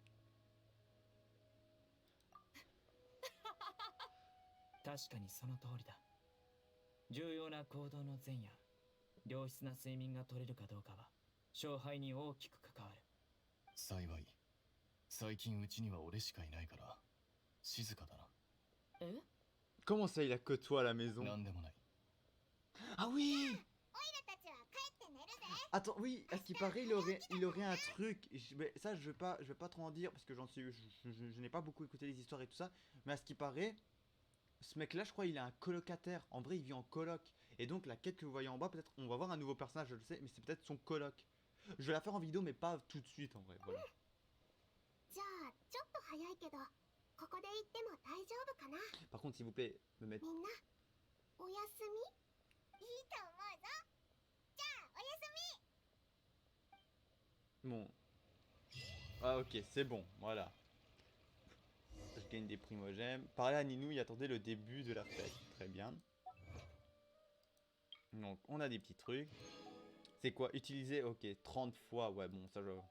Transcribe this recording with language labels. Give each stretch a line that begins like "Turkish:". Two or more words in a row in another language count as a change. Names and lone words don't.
Japanese: 確かにその通りだ。重要な行動の前夜、良質な睡眠が取れるかどうかは勝敗に大きく関わる。幸い、最近うちには俺しかいないから静かだな。え？
French: Comment ça, il a que toi à la maison?
Japanese: なんでもない。
French: Ah oui.
Japanese: オイラたちは帰って寝るぜ。
French: Attends, oui, à ce qui paraît, il aurait un truc. Mais ça, je vais pas trop en dire parce que je n'ai pas beaucoup écouté les histoires et tout ça. Mais à ce qui paraît, ce mec-là, je crois, il est un colocataire. En vrai, il vit en coloc. Et donc, la quête que vous voyez en bas, peut-être, on va voir un nouveau personnage, je le sais, mais c'est peut-être son coloc. Je vais la faire en vidéo, mais pas tout de suite, en vrai. Voilà.
Japanese: じゃあ、ちょっと早いけど、ここで行っても大丈夫かな？
French: Par contre, s'il vous plaît, me mettre.
Japanese: みんな、おやすみ？いいと思うぞ。じゃあ、おやすみ。
French: Bon. Ah, ok, c'est bon, voilà. Je gagne des primogèmes. Parler à Ninou, il attendait le début de la fête. Très bien. Donc, on a des petits trucs. C'est quoi? Utiliser, ok, 30 fois. Ouais, bon, ça je...